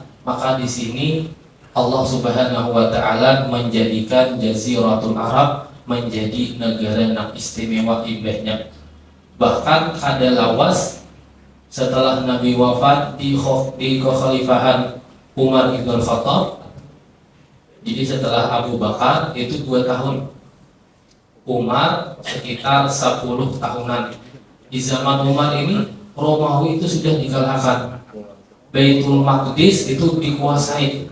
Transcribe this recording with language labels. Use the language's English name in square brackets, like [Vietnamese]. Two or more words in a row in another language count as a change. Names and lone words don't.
[Banjar] Maka di sini Allah Subhanahu wa taala menjadikan Jaziratul Arab menjadi negara nang istimewa ibahnya. Bahkan kada lawas setelah Nabi wafat di kekhalifahan Umar ibn Khattab. [Indonesian] Jadi setelah Abu Bakar itu 2 tahun, Umar sekitar 10 tahunan. Di zaman Umar ini Romawi itu sudah dikalahkan, Baitul Maqdis itu dikuasai.